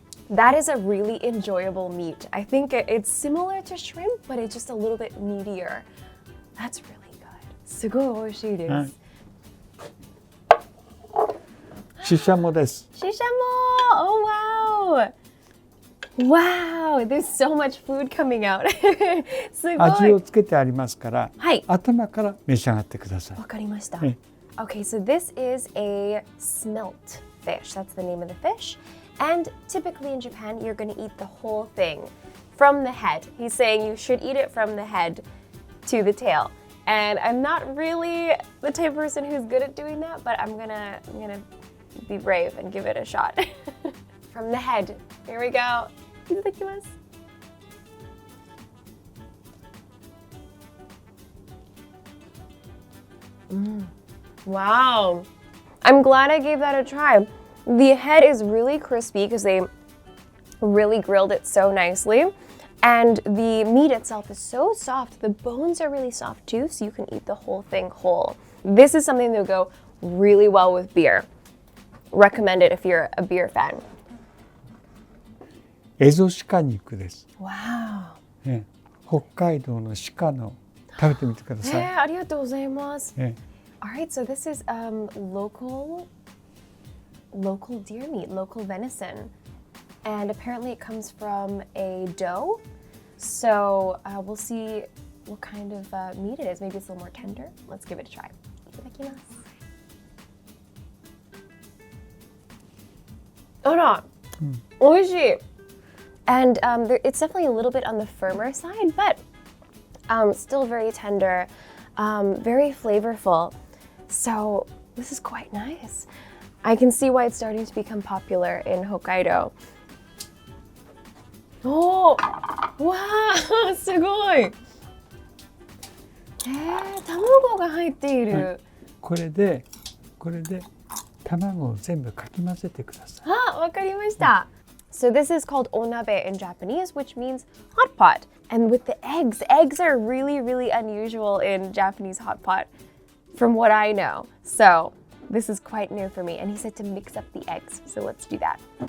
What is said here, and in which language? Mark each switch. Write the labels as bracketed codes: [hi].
[en] That is a really enjoyable meat. I think it's similar to shrimp, but it's just a little bit meatier. That's really good. [ja] すごい美味しいです。 Shishamo です。 [en] Shishamo! Oh wow! Wow! There's so much food coming out. [ja] すごい。味をつけてありますから、はい。頭から召し上がってください。わかりました。 [en] Okay, so this is a smelt fish. That's the name of the fish. And typically in Japan, you're going to eat the whole thing from the head. He's saying you should eat it from the head to the tail. And I'm not really the type of person who's good at doing that, but I'm gonna be brave and give it a shot. From the head. Here we go. [ja] いただきます。 [en] Wow. I'm glad I gave that a try. The head is really crispy because they really grilled it so nicely. And the meat itself is so soft. The bones are really soft too, so you can eat the whole thing whole. This is something that will go really well with beer. Recommend it if you're a beer fan. [ja] エゾシカ肉です。 [en] Wow. [ja] 北海道の鹿の食べてみてください。ありがとうございます。 [en] Alright, so this is local deer meat, local venison. And apparently it comes from a doe. So we'll see what kind of meat it is. Maybe it's a little more tender. Let's give it a try. [ja] いただきます。あら、美味しい。 [en] And it's definitely a little bit on the firmer side, but still very tender, very flavorful. So this is quite nice. I can see why it's starting to become popular in Hokkaido. Oh, wow, [ja] すごい。卵が入っている。これで卵を全部かき混ぜてください。あ、わかりました。 [en] So this is called onabe in Japanese, which means hot pot. And with the eggs are really, really unusual in Japanese hot pot, from what I know. So this is quite new for me. And he said to mix up the eggs. So let's do that.